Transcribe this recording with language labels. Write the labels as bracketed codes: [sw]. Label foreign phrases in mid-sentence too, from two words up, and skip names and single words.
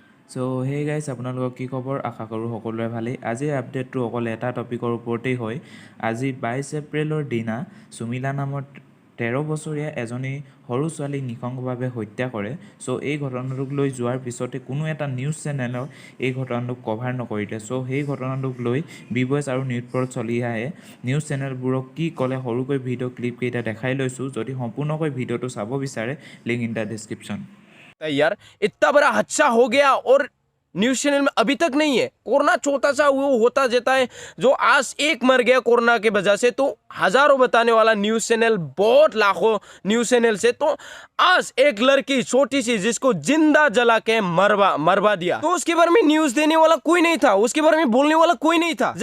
[en] so hey guys [as] আপোনালোকৰ কি খবৰ আশা কৰোঁ সকলোৰে ভালেই আজিৰ আপডেটটো অকল এটা টপিকৰ ওপৰতেই হয় আজি 22 এপ্ৰিলৰ দিনা সুমিলা নামৰ 13 বছৰীয়া এজনী সৰু ছোৱালীক নিশংসভাৱে হত্যা কৰে সো এই ঘটনাটোক লৈ যোৱাৰ পিছতে কোনো এটা নিউজ চেনেলৰ এই ঘটনাটোক কভাৰ নকৰিলে সো সেই ঘটনাটোক লৈ বিবয়েছ আৰু নিউজপৰত চলি আহে নিউজ চেনেলবোৰক কি ক'লে সৰুকৈ ভিডিঅ' ক্লিপকেইটা দেখাই লৈছোঁ যদি সম্পূৰ্ণকৈ ভিডিঅ'টো চাব বিচাৰে [en] link in the description [hi] यार इतना बड़ा हादसा हो गया और न्यूज चैनल में अभी तक नहीं है। कोरोना छोटा सा वो होता जाता है, जो आज एक मर गया कोरोना के वजह से, तो हजारों बताने वाला न्यूज चैनल, बहुत लाखों न्यूज चैनल से, तो आज एक लड़की छोटी सी जिसको जिंदा जला के मरवा दिया, तो उसके बारे में न्यूज देने वाला कोई नहीं था, उसके बारे में बोलने वाला कोई नहीं था।